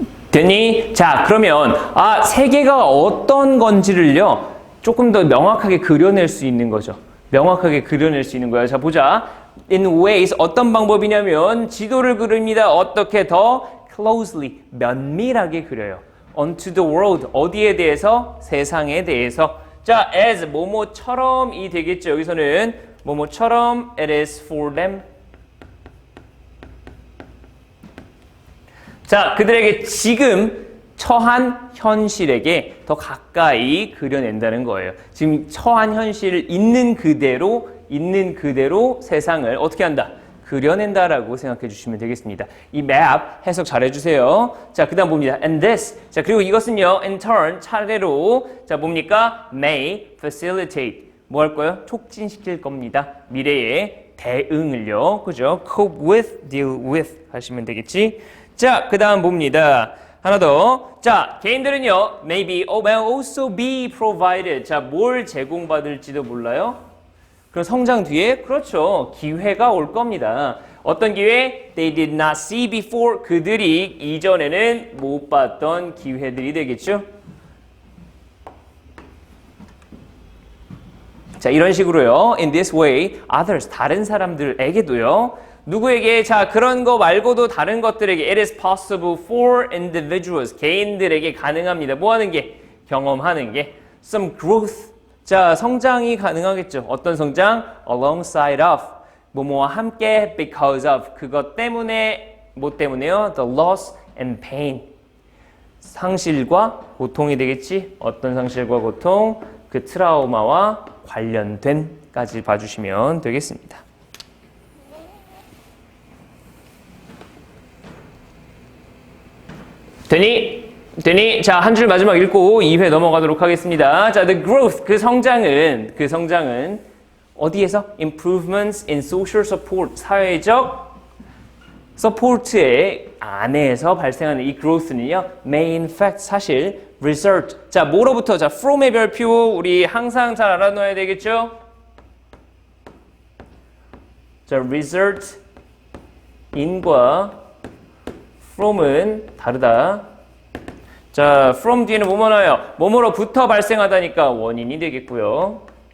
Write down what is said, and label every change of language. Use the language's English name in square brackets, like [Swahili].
[Korean] 되니? 자, 그러면 세계가 어떤 건지를요, 조금 더 명확하게 그려낼 수 있는 거죠. 명확하게 그려낼 수 있는 거예요. 자, 보자. [English] In ways, [Korean] 어떤 방법이냐면 지도를 그립니다. 어떻게 더 closely, 면밀하게 그려요. [English] onto the world, 어디에 대해서? [Korean] 세상에 대해서. 자, as, 뭐뭐처럼이 되겠죠. 여기서는 뭐뭐처럼 [English] it is for them. [Korean] 자, 그들에게 지금 처한 현실에게 더 가까이 그려낸다는 거예요. 지금 처한 현실을 있는 그대로 세상을 어떻게 한다? 그려낸다라고 생각해 주시면 되겠습니다. 이 map 해석 잘 해주세요. 자, 그 다음 봅니다. And this. 자, 그리고 이것은요, [English] in turn, [Korean] 차례로. 자, 뭡니까? [English] may facilitate. [Korean] 뭐 할 거예요? 촉진시킬 겁니다. 미래의 대응을요. 그죠? [English] cope with, deal with [Korean] 하시면 되겠지. 자, 그 다음 봅니다. 하나 더. 자, 개인들은요, [English] maybe, may also be provided. [Korean] 자, 뭘 제공받을지도 몰라요? 그럼 성장 뒤에, 그렇죠. 기회가 올 겁니다. 어떤 기회? [English] They did not see before. [Korean] 그들이 이전에는 못 봤던 기회들이 되겠죠. 자, 이런 식으로요. [English] In this way, others, [Korean] 다른 사람들에게도요. 누구에게? 자, 그런 거 말고도 다른 것들에게 [English] it is possible for individuals. [Korean] 개인들에게 가능합니다. 뭐 하는 게? 경험하는 게. [English] Some growth. [Korean] 자, 성장이 가능하겠죠. 어떤 성장? [English] Alongside of. [Korean] 뭐뭐와 함께 [English] because of. [Korean] 그것 때문에, 뭐 때문에요? [English] The loss and pain. [Korean] 상실과 고통이 되겠지. 어떤 상실과 고통? 그 트라우마와 관련된까지 봐주시면 되겠습니다. 되니? 자, 한 줄 마지막 읽고 2회 넘어가도록 하겠습니다. 자, [English] the growth, [Korean] 그 성장은 어디에서? [English] improvements in social support, [Korean] 사회적 서포트의 안에서 발생하는 이 growth는요, [English] may in fact, [Korean] 사실 result. 자, 뭐로부터? 자, from의 별표 우리 항상 잘 알아놔야 되겠죠? 자, result in과 from은 다르다. 자, from 뒤에는 뭐뭐 나와요? 뭐뭐로부터 발생하다니까 원인이 되겠고요.